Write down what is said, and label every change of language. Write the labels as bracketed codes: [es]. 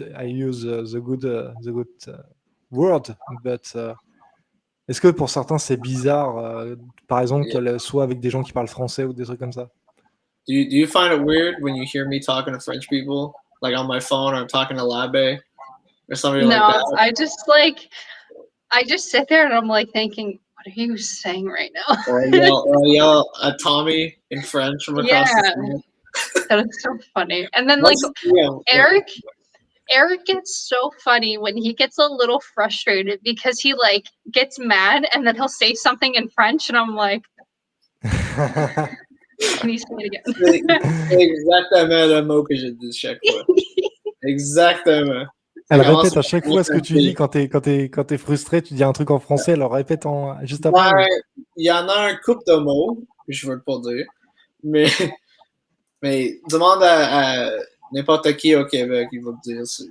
[en] I use the good word, but [fr] est-ce que pour certains c'est bizarre, par exemple, qu'elle soit avec des gens qui parlent français ou des trucs comme ça? [en] Do you find it weird when you hear me talking to French people, like on my phone, or I'm talking to Labe? Or somebody like that? No, I just sit there and I'm like thinking, what are you saying right now? Or yell at Tommy in French from across the street. That is so funny. And then like Eric gets so funny when he gets a little frustrated because he like gets mad and then he'll say something in French and I'm like, can you say it again? [fr] C'est exactement le mot que j'ai dit chaque fois. Exactement. Elle répète à chaque fois ce que tu dis quand t'es frustré, tu dis un truc en français, elle le répète juste après. Ouais, il y en a un couple de mots que je veux pas dire, mais demande à n'importe qui au Québec, il va te dire.